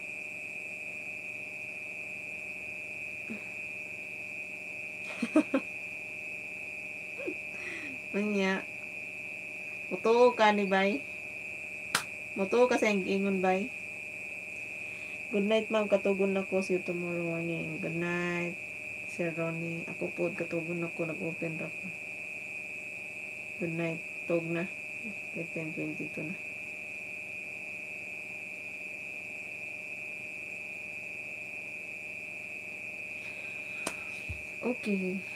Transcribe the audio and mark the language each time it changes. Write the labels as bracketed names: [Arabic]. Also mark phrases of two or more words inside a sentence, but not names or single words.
[Cebuano] Manya. Muto ka ni bay. Muto ka sa ingon bay. [English] Good night ma'am, [Cebuano] katugon ako [English] see you tomorrow morning. Good night Sir Ronnie. [Cebuano] Ako po katugon ako, nag-open ra ko. [English] Good night. [Cebuano] Tog na. 10:22 na. Okay.